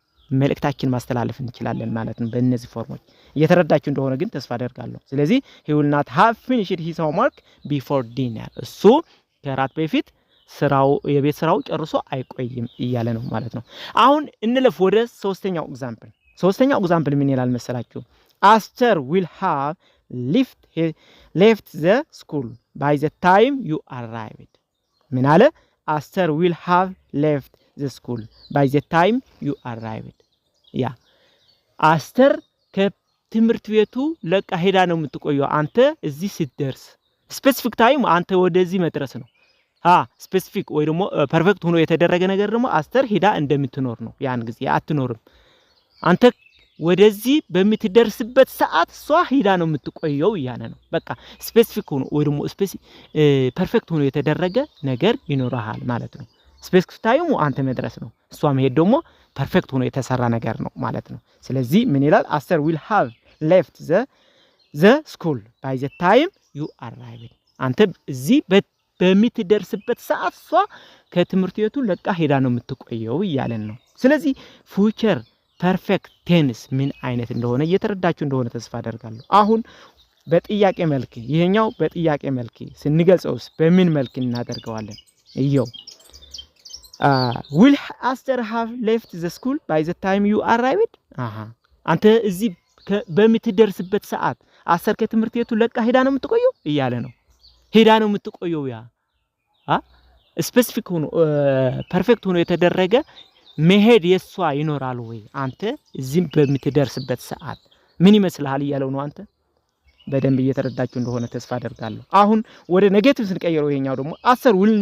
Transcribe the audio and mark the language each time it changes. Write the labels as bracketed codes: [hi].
[am] መልእክታችን ማስተላለፍ እንችላለን ማለት ነው። በእነዚህ ፎርሞች እየተረዳችሁ እንደሆነ ግን ተስፋ አደርጋለሁ። ስለዚህ [en] he will not have finished his homework before dinner [am] እሱ ከራት በፊት የቤት ስራው ጨርሶ አይቆይም እያለ ነው ማለት ነው። አሁን እንለፍ ወደ ሶስተኛው ኤግዛምፕል። ሶስተኛው ኤግዛምፕል ምን ይላል መሰላችሁ? [en] Aster will have left the school by the time you arrived። [am] ምን አለ? [en] Aster will have left the school by the time you arrived። [am] አስተር ከትምህርት ቤቱ ለቃ ሄዳ ነው የምትቆየው አንተ እዚህ ስትደርስ። ስፔሲፊክ ታይም አንተ ወደዚህ መድረስ ነው። ስፔሲፊክ ወይ ደግሞ ፐርፌክት ሆኖ የተደረገ ነገር ደግሞ አስተር ሄዳ እንደምትኖር ነው። ያን ጊዜ አትኖርም። አንተ ወደዚህ በምትደርስበት ሰዓት እሷ ሄዳ ነው የምትቆየው እያለ ነው። በቃ ስፔሲፊክ ሆኖ ወይ ደግሞ ፐርፌክት ሆኖ የተደረገ ነገር ይኖርሃል ማለት ነው። ስፔሲፊክ ታይሙ አንተ መድረስ ነው። እሷ መሄድ ደግሞ ፐርፌክት ሆኖ የተሰራ ነገር ነው ማለት ነው። ስለዚህ ምን ይላል? [en] Aster will have left the school by the time you arrived። [am] አንተ እዚህ በምትደርስበት ሰዓት እሷ ከትምህርት ቤቱ ለቃ ሄዳ ነው የምትቆየው እያለን ነው። ስለዚህ ፊውቸር ፐርፌክት ቴንስ ምን አይነት እንደሆነ እየተረዳችሁ እንደሆነ ተስፋ አደርጋለሁ። አሁን በጥያቄ መልክ ይሄኛው በጥያቄ መልክ ስንገልጸውስ በምን መልክ እናደርገዋለን? እየው [en] will Aster have left the school by the time you arrived? [am] አንተ እዚህ በምትደርስበት ሰዓት አስተር ከትምህርት ቤቱ ለቃ ሄዳ ነው የምትቆየው እያለ ነው። ሄዳ ነው የምትቆየው ስፔሲፊክ ሆኖ ፐርፌክት ሆኖ የተደረገ መሄድ የሷ ይኖራል ወይ? አንተ እዚህ በምትደርስበት ሰዓት ምን ይመስልሃል እያለው ነው። አንተ በደንብ እየተረዳችሁ እንደሆነ ተስፋ አደርጋለሁ። አሁን ወደ ኔጌቲቭ ስንቀይረው ይሄኛው ደግሞ Aster